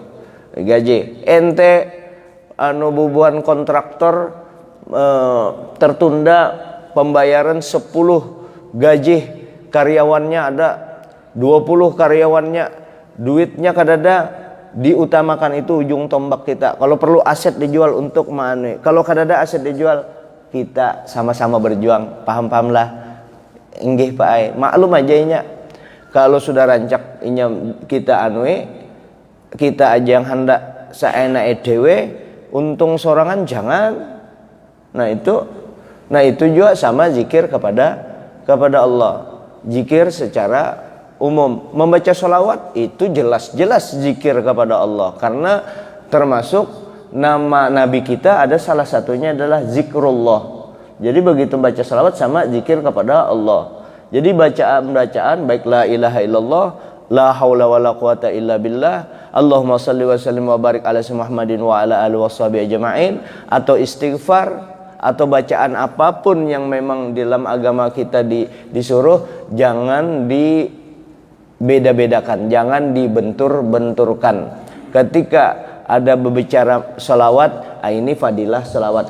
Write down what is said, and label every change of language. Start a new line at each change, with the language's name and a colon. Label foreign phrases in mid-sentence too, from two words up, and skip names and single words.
Indonesian: Gaji ente bubuhan kontraktor tertunda pembayaran 10 gaji karyawannya, ada 20 karyawannya, duitnya kadada, diutamakan itu ujung tombak kita. Kalau perlu aset dijual untuk mana, kalau kadada aset dijual, kita sama-sama berjuang. Paham-pahamlah inggih Pak Ai.
Banjar: Maklum aja inya kalau sudah rancak inya kita kita aja yang hendak saena edewe, untung sorangan jangan.
Indonesian: Nah itu juga sama zikir kepada Allah. Zikir secara umum, membaca sholawat itu jelas-jelas zikir kepada Allah, karena termasuk nama Nabi kita ada salah satunya adalah zikrullah. Jadi begitu baca sholawat sama zikir kepada Allah. Jadi bacaan baik
Arabic: لا إله إلا الله، لا حول ولا قوة إلا بالله، اللهم صل وسلم وبارك على محمد وعلى آله وصحبه أجمعين,
Indonesian: atau istighfar, atau bacaan apapun yang memang dalam agama kita disuruh, jangan dibeda-bedakan, jangan dibentur-benturkan. Ketika ada berbicara salawat, ini fadilah salawat.